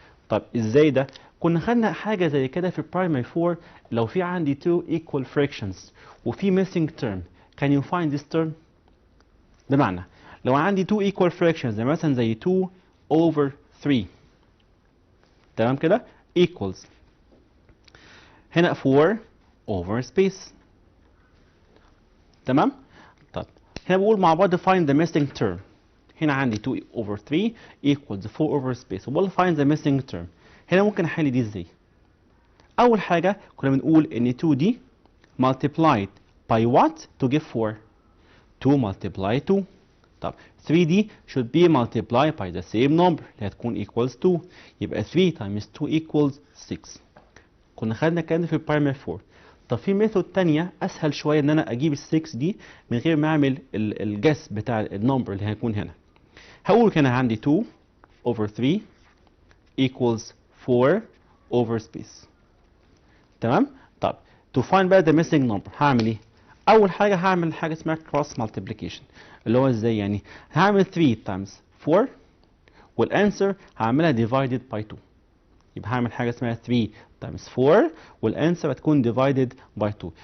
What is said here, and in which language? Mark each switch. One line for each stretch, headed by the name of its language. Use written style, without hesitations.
Arabic: طب ازاي ده؟ كنا خدنا حاجه زي كده في
English: primary 4
Arabic: لو في عندي
English: two equal fractions
Arabic: وفي
English: missing term can you find this term؟
Arabic: بمعنى لو عندي two equal fractions زي مثلا زي
English: 2 over 3
Arabic: تمام كده equals هنا
English: 4 over space.
Arabic: تمام. طب هنا بقول مع بعض
English: find the missing term. هنا عندي 2 over 3 equals 4 over space.
Arabic: وبقول
English: find the missing term.
Arabic: هنا ممكن احل دي ازاي؟ اول حاجه كنا بنقول ان 2 دي
English: multiplied by what to give 4. 2 multiply 2.
Arabic: طب 3 دي
English: should be multiplied by the same number
Arabic: اللي هتكون
English: equals 2. يبقى 3 times 2 equals 6.
Arabic: كنا خدنا الكلام ده في البرايمري 4. طب في ميثود تانية اسهل شويه ان انا اجيب ال 6 دي من غير ما اعمل الجس بتاع النمبر اللي هيكون هنا. هقول كان عندي
English: 2 over 3 equals 4 over space.
Arabic: تمام؟ طب to find بقى
English: the missing number
Arabic: هعمل ايه؟ اول حاجه هعمل حاجه اسمها
English: cross multiplication
Arabic: اللي هو ازاي يعني؟ هعمل
English: 3 times 4
Arabic: والانسر هعملها
English: divided by 2.
Arabic: يبقى هعمل حاجه اسمها
English: 3 times 4
Arabic: والانسر هتكون
English: divided by 2.